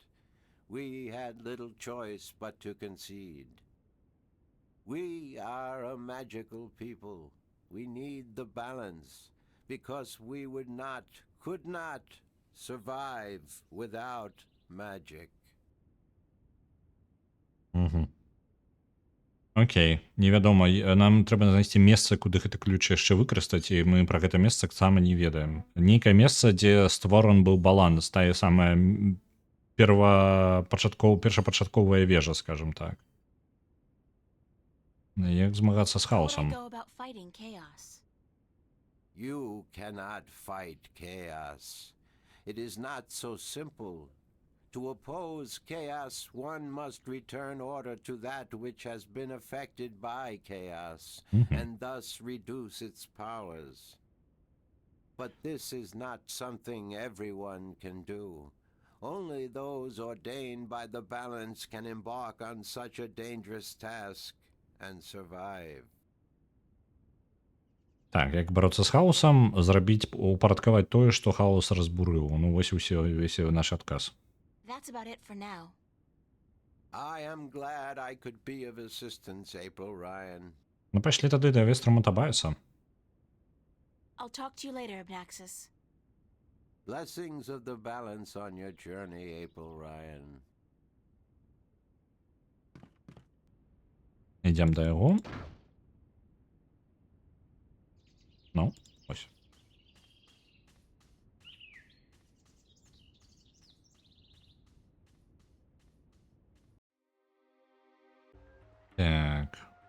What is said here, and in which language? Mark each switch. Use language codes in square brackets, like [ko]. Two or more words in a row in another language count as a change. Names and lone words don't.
[en] We had little choice but to concede. We are a magical people. We need the balance, because we could not survive without magic. [be] Окей, невядома, нам трэба знайсці месца, куды гэты ключ яшчэ выкарыстаць, і мы пра гэта месца таксама не ведаем. Нейкае месца, дзе створан быў баланс, тая самая першапачатковая вежа, скажем так. Як змагацца з [en] How would I [be] хаосам? [en] go about fighting chaos? You cannot fight chaos. It is not so simple. To oppose chaos, one must return order to that which has been affected by chaos, and thus reduce its powers. But this is not something everyone can do. Only those ordained by the balance can embark on such a dangerous task and survive. [be] Так, як бароцца з хаосам, зрабіць, упарадкаваць тое, што хаос разбурыў. Ну, вось увесь наш адказ. [en] That's about it for now. I am glad I could be of assistance, April Ryan. [be] Ну, пайшлі тады да Вестрама Табайса. [en] I'll talk to you later, Abnaxis. Blessings of the balance on your journey, April Ryan. [be] Ідзем да яго. Ну, ось. Так.